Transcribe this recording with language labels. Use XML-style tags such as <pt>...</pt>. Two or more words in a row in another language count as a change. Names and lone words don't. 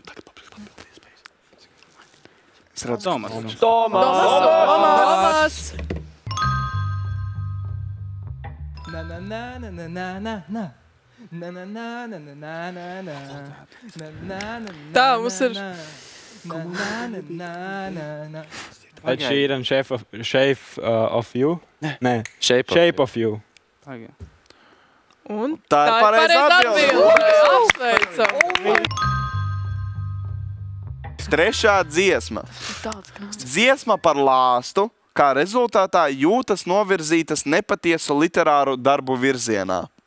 <lv>Es redzu Tomas! Tā mums ir. Ed Sheeran, Shape of You? Nē, Shape of You. Un tā ir pareizā atbilde. Apsveicam. Trešā dziesma. Dziesma par lāstu, kā rezultātā jūtas novirzītas nepatiesu literāru darbu virzienā.</lv>